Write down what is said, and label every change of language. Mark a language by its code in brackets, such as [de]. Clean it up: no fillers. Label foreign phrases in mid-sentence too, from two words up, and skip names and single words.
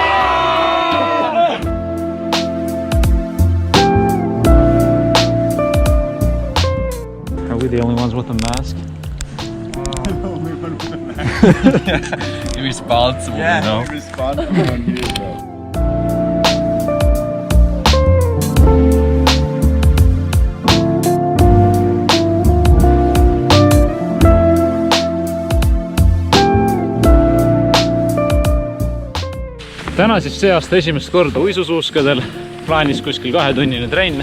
[en] Are we the only ones with a mask? Only one with a mask. Irresponsible, you know? Responsible on you, bro. [et] Täna siis see aasta esimest korda uisusuuskadel, plaanis kuskil 2-tunnine trenn.